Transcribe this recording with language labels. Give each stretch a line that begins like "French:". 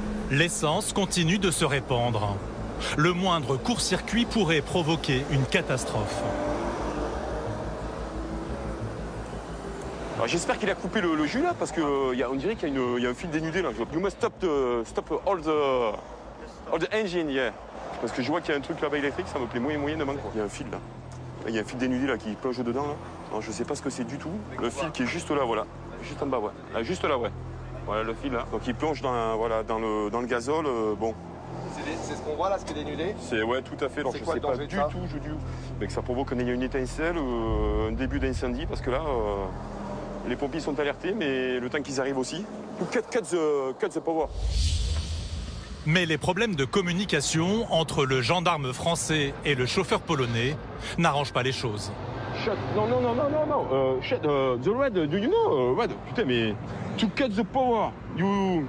French: L'essence continue de se répandre. Le moindre court-circuit pourrait provoquer une catastrophe. J'espère qu'il a coupé le jus là, parce qu'on dirait qu'il y a un fil dénudé là.
English: You must stop all the engine, yeah.
French: Parce que je vois qu'il y a un truc là-bas électrique, ça me plaît moyennement. Il y a un fil là. Il y a un fil dénudé là qui plonge dedans là. Alors, je sais pas ce que c'est du tout. Le fil qui est juste là, voilà. Juste en bas, ouais. Là, juste là, ouais. Voilà le fil là. Donc il plonge dans le gazole, bon. C'est ce qu'on voit là, ce qui est dénudé? Ouais, tout à fait. Alors je sais pas du tout, mais que ça provoque une étincelle, un début d'incendie, parce que là, les pompiers sont alertés, mais le temps qu'ils arrivent aussi.
English: Cut the power.
French: Mais les problèmes de communication entre le gendarme français et le chauffeur polonais n'arrangent pas les choses.
English: Non. The red, do you know? Red,
French: putain, mais
English: to cut the power, you...